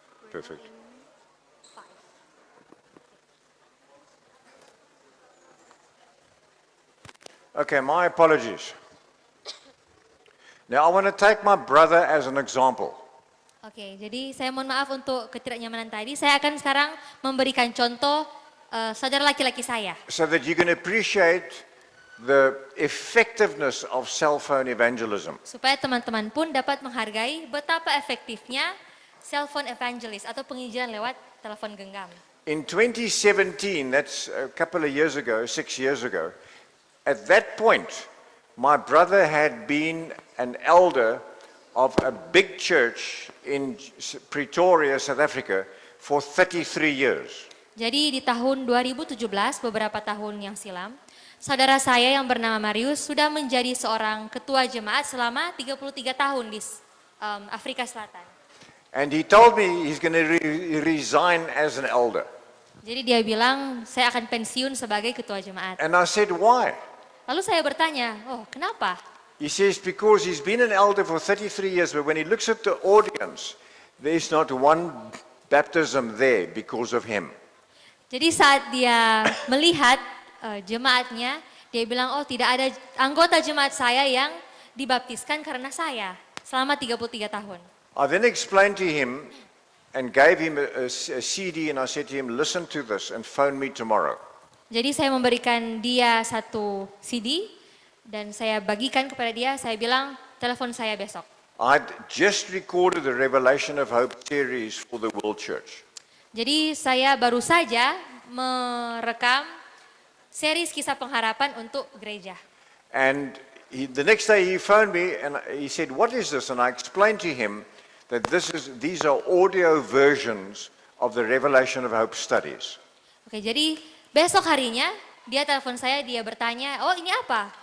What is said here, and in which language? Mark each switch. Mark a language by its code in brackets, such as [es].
[en] Perfect. Five. Okay, my apologies. Now I want to take my brother as an example. [id] Oke, jadi saya mohon maaf untuk ketidaknyamanan tadi. Saya akan sekarang memberikan contoh saudara laki-laki saya. [en] So that you can appreciate the effectiveness of cell phone evangelism. [id] Supaya teman-teman pun dapat menghargai betapa efektifnya [en] cell phone evangelist [id] atau penginjilan lewat telepon genggam. [en] In 2017, that's a couple of years ago, 6 years ago, at that point, my brother had been an elder of a big church in Pretoria, South Africa, for 33 years. [id] Jadi di tahun 2017, beberapa tahun yang silam, saudara saya yang bernama Marius sudah menjadi seorang ketua jemaat selama 33 tahun di Afrika Selatan. [en] And he told me he's going to resign as an elder. [id] Jadi dia bilang, saya akan pensiun sebagai ketua jemaat. [en] And I said, why? [id] Lalu saya bertanya, oh kenapa? [en] He says, because he's been an elder for 33 years, but when he looks at the audience, there's not one baptism there because of him. [id] Jadi saat dia melihat jemaatnya, dia bilang, oh tidak ada anggota jemaat saya yang dibaptiskan karena saya selama 33 tahun. [en] I then explained to him and gave him a CD and I said to him, listen to this and phone me tomorrow. [id] Jadi saya memberikan dia satu CD dan saya bagikan kepada dia, saya bilang, telepon saya besok. [en] I'd just recorded the Revelation of Hope series for the World Church. [id] Jadi saya baru saja merekam series kisah pengharapan untuk gereja. [en] And the next day he phoned me and he said, what is this? And I explained to him that these are audio versions of the Revelation of Hope studies. [id] Oke, jadi besok harinya dia telepon saya, dia bertanya, oh ini apa?